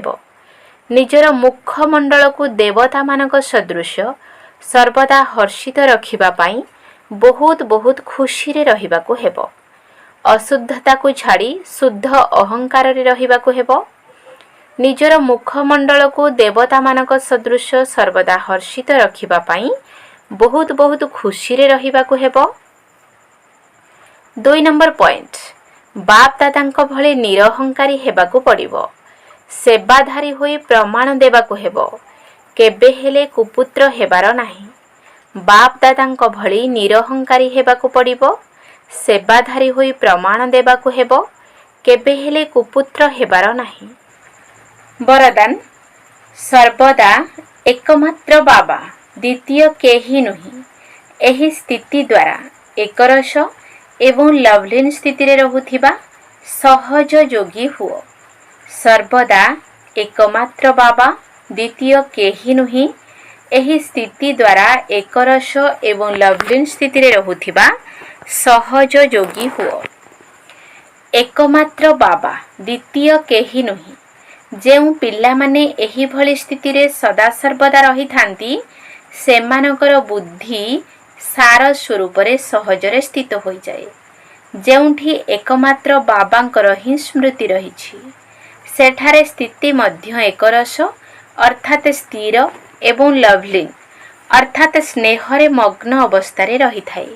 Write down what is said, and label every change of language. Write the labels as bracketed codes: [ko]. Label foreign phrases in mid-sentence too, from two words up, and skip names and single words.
[or] ନିଜର ମୁଖମଣ୍ଡଳକୁ ଦେବତାମାନଙ୍କ ସଦୃଶ ସର୍ବଦା ହର୍ଷିତ ରଖିବା ପାଇଁ ବହୁତ ବହୁତ ଖୁସିରେ ରହିବାକୁ ହେବ। ଅଶୁଦ୍ଧତାକୁ ଛାଡ଼ି ଶୁଦ୍ଧ ଅହଙ୍କାରରେ ରହିବାକୁ ହେବ। ନିଜର ମୁଖମଣ୍ଡଳକୁ ଦେବତାମାନଙ୍କ ସଦୃଶ ସର୍ବଦା ହର୍ଷିତ ରଖିବା ପାଇଁ ବହୁତ ବହୁତ ଖୁସିରେ ରହିବାକୁ ହେବ। 2 [en] number point, [or] ବାପ ଦାଦାଙ୍କ ଭଳି ନିରହଙ୍କାରୀ ହେବାକୁ ପଡ଼ିବ। ସେବାଧାରୀ ହୋଇ ପ୍ରମାଣ ଦେବାକୁ ହେବ, କେବେ ହେଲେ କୁପୁତ୍ର ହେବାର ନାହିଁ। ବାପ ଦାଦାଙ୍କ ଭଳି ନିରହଙ୍କାରୀ ହେବାକୁ ପଡ଼ିବ, ସେବାଧାରୀ ହୋଇ ପ୍ରମାଣ ଦେବାକୁ ହେବ, କେବେ ହେଲେ କୁପୁତ୍ର ହେବାର ନାହିଁ। ବରଦାନ, ସର୍ବଦା ଏକମାତ୍ର ବାବା, ଦ୍ୱିତୀୟ କେହି ନୁହେଁ। ଏହି ସ୍ଥିତି ଦ୍ୱାରା ଏକରସ ଏବଂ ଲବଲୀନ ସ୍ଥିତି ରେ ରହୁଥିବା ସହଜ ଯୋଗୀ ହୁଅ। ସର୍ବଦା ଏକମାତ୍ର ବାବା, ଦ୍ୱିତୀୟ କେହି ନୁହେଁ। ଏହି ସ୍ଥିତି ଦ୍ୱାରା ଏକରସ ଏବଂ ଲବଲୀନ ସ୍ଥିତି ରେ ରହୁଥିବା ସହଜ ଯୋଗୀ ହୁଅ। ଏକମାତ୍ର ବାବା, ଦ୍ୱିତୀୟ କେହି ନୁହେଁ। ଯେଉଁ ପିଲାମାନେ ଏହିଭଳି ସ୍ଥିତିରେ ସଦାସର୍ବଦା ରହିଥାନ୍ତି, ସେମାନଙ୍କର ବୁଦ୍ଧି ସାର ସ୍ୱରୂପରେ ସହଜରେ ସ୍ଥିତ ହୋଇଯାଏ। ଯେଉଁଠି ଏକମାତ୍ର ବାବାଙ୍କର ହିଁ ସ୍ମୃତି ରହିଛି, ସେଠାରେ ସ୍ଥିତି ମଧ୍ୟ ଏକରସ ଅର୍ଥାତ୍ ସ୍ଥିର ଏବଂ ଲଭଲିନ୍ ଅର୍ଥାତ୍ ସ୍ନେହରେ ମଗ୍ନ ଅବସ୍ଥାରେ ରହିଥାଏ।